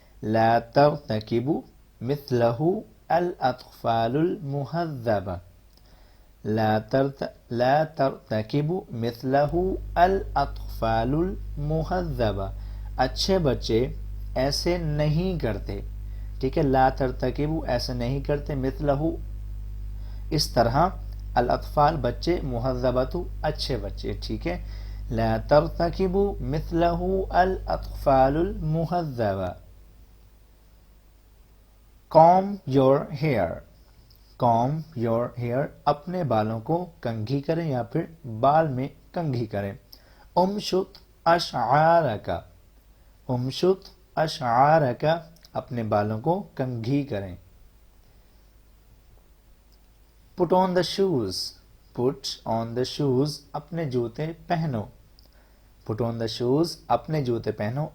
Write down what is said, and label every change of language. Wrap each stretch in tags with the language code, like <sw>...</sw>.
<ar>لا ترتكبوا مثله الاطفال المهذبة. لا ترتكبوا مثله الاطفال المهذبة.</ar> <ur>اچھے بچے ایسے نہیں کرتے. ٹھیک ہے،</ur> <ar>لا ترتکبوا،</ar> <ur>ایسے نہیں کرتے.</ur> <ar>مثلہ،</ar> <ur>اس طرح.</ur> <ar>الاطفال،</ar> <ur>بچے.</ur> <ar>مہذبۃ،</ar> <ur>اچھے بچے. ٹھیک ہے،</ur> <ar>لا ترتکبوا مثلہ الاطفال المہذبہ.</ar> <en>comb your hair. comb your hair،</en> <ur>اپنے بالوں کو کنگھی کریں یا پھر بال میں کنگھی کریں.</ur> <ar>امشط اشعارک.</ar> <ur>امشط اشعارک، اپنے بالوں کو کنگھی کریں.</ur> <en>put on the shoes. put on the shoes،</en> <ur>اپنے جوتے پہنو. put on the shoes، اپنے جوتے پہنو.</ur>